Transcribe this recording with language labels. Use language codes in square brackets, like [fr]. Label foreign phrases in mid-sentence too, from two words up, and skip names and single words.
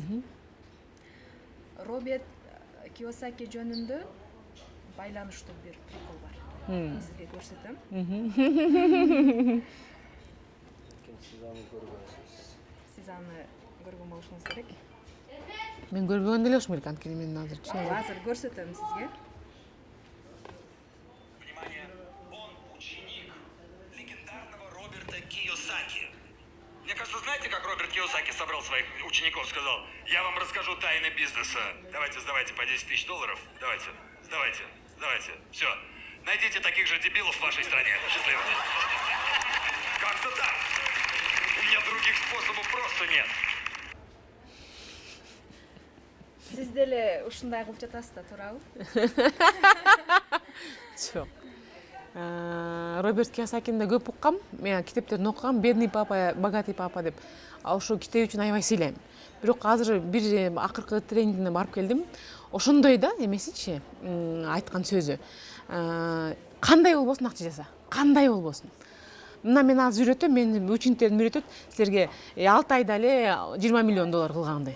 [ky] Роберт Кийосаки жөнүндө байланыштуу бир прикол бар. Сизге көрсөтөм. Сиз аны көргөн болушуңуз керек. Мен көрбөгөн деле болушум керек, анткени мен азыр көрсөтөм сизге. [ru] Мне кажется, знаете, как Роберт Кийосаки собрал своих учеников, сказал: я вам расскажу тайны бизнеса. Давайте, сдавайте по $10 000. Давайте, сдавайте. Все. Найдите таких же дебилов в вашей стране. Счастливо. Как-то так. У меня других способов просто нет. [ky] Сиз деле ушундай кылып жатасыз да, туурабы? Жок. Роберт Кийосакини да көп уккам. Мен китептерин окугам. [ru] Бедный папа, богатый папа деп. [ky] Ошол китеп үчүн аябай сыйлайм. Бирок азыр бир акыркы тренингине барып келдим. Ошондой да эмесичи, айткан сөзү. Кандай болбосун акча жаса. Кандай болбосун. Мына мен азыр үйрөтөм, менин учениктерим үйрөтөт. Силерге 6 айда эле $20 миллион кылгандай.